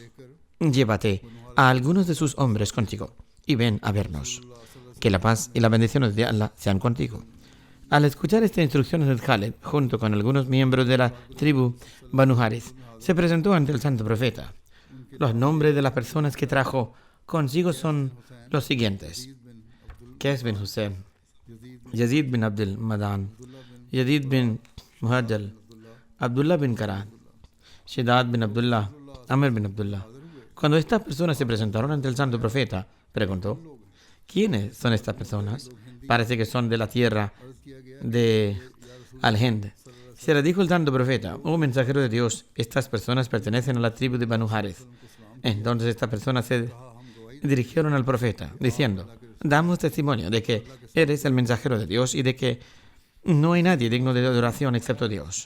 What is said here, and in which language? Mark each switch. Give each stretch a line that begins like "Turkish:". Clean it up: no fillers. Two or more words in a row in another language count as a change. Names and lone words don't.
Spanish: Llévate a algunos de sus hombres contigo y ven a vernos. Que la paz y las bendiciones de Allah sean contigo. Al escuchar esta instrucción de Khalid, junto con algunos miembros de la tribu Banu Harith, se presentó ante el santo profeta. Los nombres de las personas que trajo consigo son los siguientes: Qais bin Hussein, Yazid bin Abdul Madan, Yazid bin Muhajjal, Abdullah bin Karan, Shidad bin Abdullah, Amr bin Abdullah. Cuando estas personas se presentaron ante el santo profeta, preguntó: ¿quiénes son estas personas? Parece que son de la tierra de Al-Hind. Se le dijo el santo profeta: oh mensajero de Dios, estas personas pertenecen a la tribu de Banu Harith. Entonces estas personas se dirigieron al profeta, diciendo: damos testimonio de que eres el mensajero de Dios y de que no hay nadie digno de adoración excepto Dios.